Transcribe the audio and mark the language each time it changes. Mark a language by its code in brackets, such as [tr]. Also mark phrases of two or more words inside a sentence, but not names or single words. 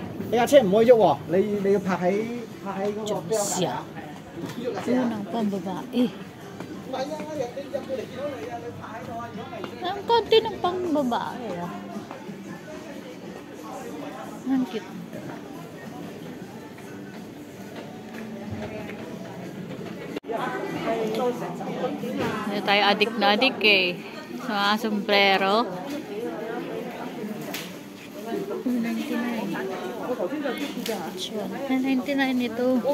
[yue] 你架車唔可以喐喎，你要泊喺嗰個標架架。喐架車啊！ [tl] Unang pambabae. [yue] 唔係啊！你入到嚟見到你啊！你泊喺度啊！如果唔係， [tl] Ang konti ng pambabae. Ah. Ang cute. Hindi tayo adik na adik eh. Sa mga sombrero. 99 ito.